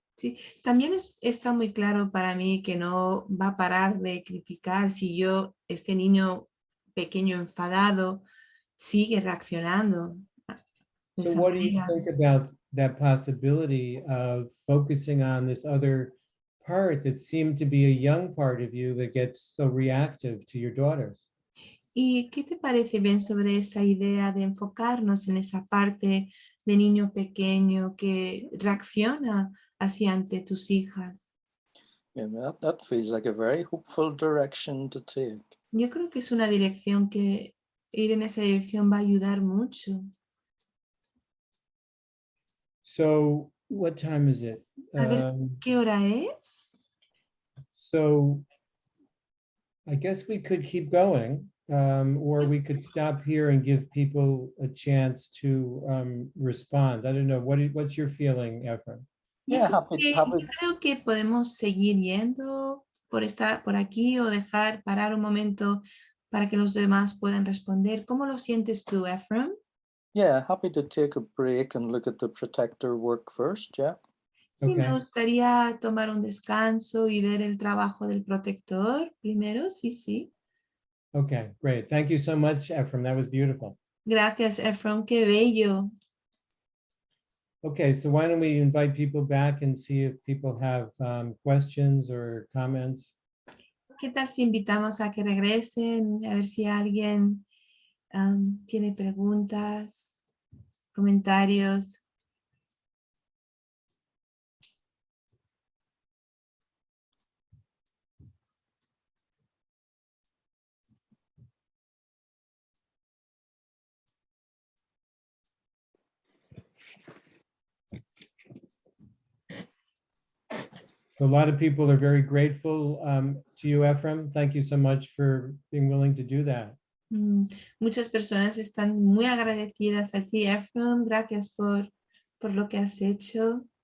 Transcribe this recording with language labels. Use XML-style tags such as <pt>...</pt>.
<es>Sí, también está muy claro para mí que no va a parar de criticar si este niño pequeño enfadado, sigue reaccionando de</es> <en>So</en> <es>esa</es> <en>what do you</en> <es>manera.</es> <en>think about that possibility of focusing on this other part that seemed to be a young part of you that gets so reactive to your daughters?</en> <es>¿Y qué te parece bien sobre esa idea de enfocarnos en esa parte de niño pequeño que reacciona hacia ante tus hijas?</es> <en>Yeah, that feels like a very hopeful direction to take.</en> <es>Yo creo que es una dirección que ir en esa dirección va a ayudar mucho.</es> <en>So what time is it?</en> <es>A ver, ¿qué hora es?</es> <en>So I guess we could keep going, or we could stop here and give people a chance to respond. I don't know. What's your feeling, Ephraim? Yeah,</en> <es>Yo creo que podemos seguir yendo por aquí o parar un momento para que los demás puedan responder. ¿Cómo lo sientes tú, Ephraim?</es> <en>Yeah, happy to take a break and look at the protector work first, yeah.</en> <es>Sí, me</es> <en>Okay.</en> <es>gustaría tomar un descanso y ver el trabajo del protector primero, sí.</es> <en>Okay, great. Thank you so much, Ephraim. That was beautiful.</en> <es>Gracias, Ephraim, qué bello.</es> <en>Okay, so why don't we invite people back and see if people have questions or comments?</en> <es>¿Qué tal si invitamos a que regresen? A ver si alguien tiene preguntas, comentarios.</es> <en>A lot of people are very grateful to you, Ephraim. Thank you so much for being willing to do that.</en> <es>Muchas personas están muy agradecidas a ti, Ephraim. Gracias por lo que has hecho.</es>